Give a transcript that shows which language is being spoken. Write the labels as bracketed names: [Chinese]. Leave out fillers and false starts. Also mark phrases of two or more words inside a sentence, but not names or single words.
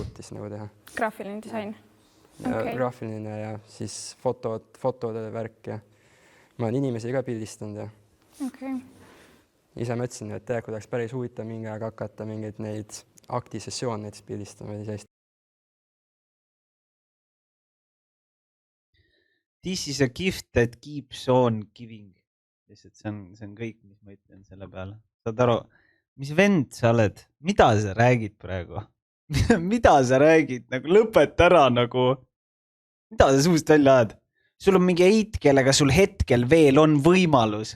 [Estonian] Arvutis nagu teha. Graafiline disain? Okay. Graafiline ja siis fotode värk ja ma olen inimesi ka pildistanud ja ise mõtlesin, et tegelikult oleks päris huvitav mingi aeg hakata mingeid neid aktisessioon näiteks pildistama või sellist. [English] This is a gift that keeps on giving. [Estonian] Lihtsalt see on kõik, mis ma ütlen selle peale. Saad aru, mis vend sa oled? Mida sa räägid praegu? Mida sa räägid? Nagu lõpeta ära nagu. Mida sa suust välja ajad? Sul on mingi eit, kellega sul hetkel veel on võimalus.